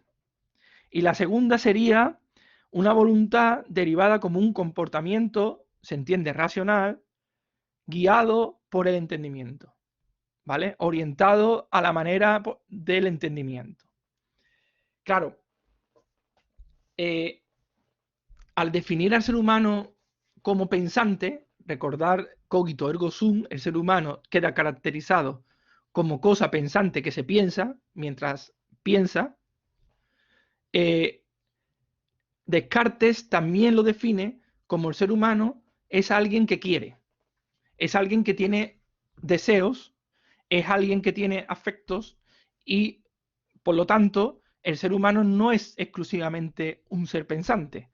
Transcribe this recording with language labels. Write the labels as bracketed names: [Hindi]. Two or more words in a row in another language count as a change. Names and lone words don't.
[Spanish] Y la segunda sería una voluntad derivada como un comportamiento, se entiende racional, guiado por el entendimiento, ¿vale? Orientado a la manera del entendimiento. Claro, al definir al ser humano como pensante, recordar [Latin] cogito ergo sum, [Spanish] el ser humano queda caracterizado como cosa pensante que se piensa mientras piensa. Descartes también lo define como el ser humano es alguien que quiere, es alguien que tiene deseos, es alguien que tiene afectos y, por lo tanto, el ser humano no es exclusivamente un ser pensante.